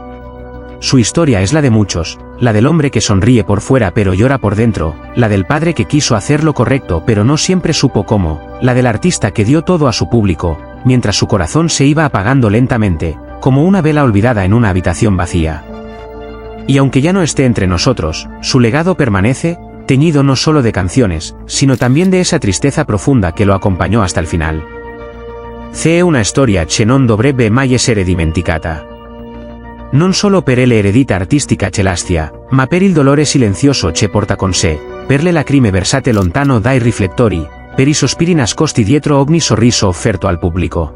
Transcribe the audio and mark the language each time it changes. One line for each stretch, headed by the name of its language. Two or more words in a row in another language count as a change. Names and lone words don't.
Spanish: Su historia es la de muchos, la del hombre que sonríe por fuera pero llora por dentro, la del padre que quiso hacer lo correcto pero no siempre supo cómo, la del artista que dio todo a su público, mientras su corazón se iba apagando lentamente, como una vela olvidada en una habitación vacía. Y aunque ya no esté entre nosotros, su legado permanece, teñido no solo de canciones, sino también de esa tristeza profunda que lo acompañó hasta el final.
Italian: C'è una storia che non dovrebbe mai essere dimenticata. Non solo per l'eredità artistica ce l'astia, ma per il dolore silenzioso che porta con sé, per le lacrime versate lontano dai riflettori, per i sospiri nascosti dietro ogni sorriso offerto al pubblico.